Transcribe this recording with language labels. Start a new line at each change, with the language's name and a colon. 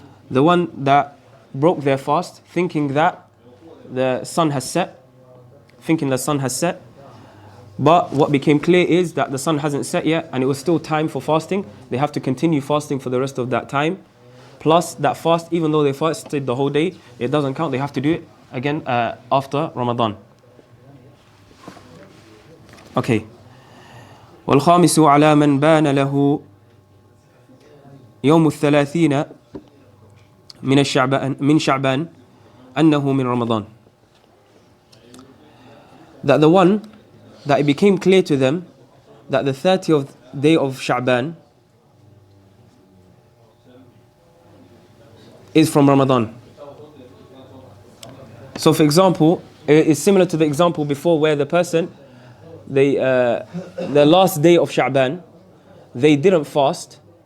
English: The one that broke their fast thinking that the sun has set, but what became clear is that the sun hasn't set yet and it was still time for fasting. They have to continue fasting for the rest of that time. Plus that fast, even though they fasted the whole day, it doesn't count. They have to do it again after Ramadan. Okay.
Arabic: والخامس على من بان له يوم الثلاثين من شعبان أنه من رمضان.
English: That the one that it became clear to them that the 30th day of Sha'ban is from Ramadan. So for example, it's similar to the example before where the person, the last day of Sha'ban, they didn't fast.